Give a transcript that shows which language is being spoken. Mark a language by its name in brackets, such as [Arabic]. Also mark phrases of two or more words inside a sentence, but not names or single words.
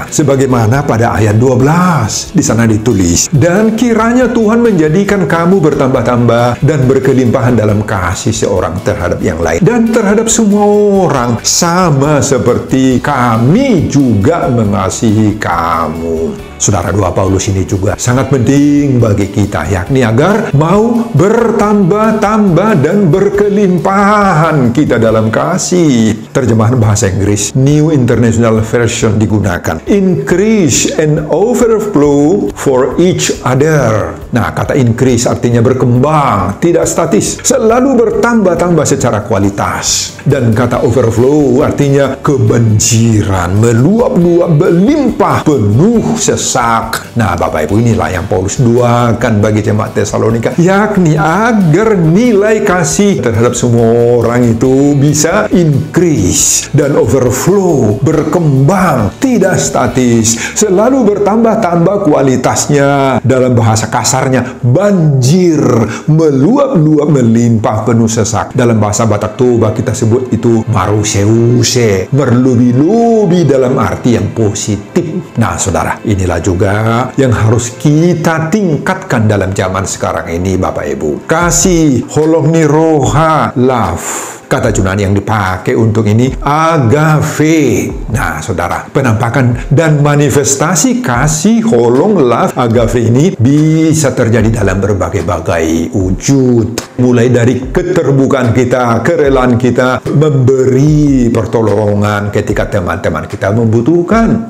[Indonesian] Sebagaimana pada ayat 12, di sana ditulis, dan kiranya Tuhan menjadikan kamu bertambah-tambah dan berkelimpahan dalam kasih seorang terhadap yang lain dan terhadap semua orang, sama seperti kami juga mengasihi kamu. Saudara, doa Paulus ini juga sangat penting bagi kita, yakni agar mau bertambah-tambah dan berkelimpahan kita dalam kasih. Terjemahan bahasa Inggris New International Version digunakan. [English] Increase and overflow for each other. [Indonesian] Nah, kata increase artinya berkembang, tidak statis, selalu bertambah-tambah secara kualitas. Dan kata overflow artinya kebanjiran, meluap-luap, berlimpah, penuh sesak. Nah, Bapak Ibu, inilah yang Paulus doakan bagi jemaat Tesalonika, yakni agar nilai kasih terhadap semua orang itu bisa increase dan overflow, berkembang, tidak statis, selalu bertambah-tambah kualitasnya. Dalam bahasa kasarnya, banjir, meluap-luap, melimpah, penuh sesak. Dalam bahasa Batak Toba kita sebut itu maruseuse, berlubi-lubi dalam arti yang positif. Nah, saudara, inilah juga yang harus kita tingkatkan dalam zaman sekarang ini, Bapak Ibu. Kasih, [Batak Toba] holong niroha, [Indonesian] love. Kata Yunani yang dipakai untuk ini agave. Nah, saudara, penampakan dan manifestasi kasih, holong, love, agave ini bisa terjadi dalam berbagai-bagai wujud. Mulai dari keterbukaan kita, kerelaan kita memberi pertolongan ketika teman-teman kita membutuhkan.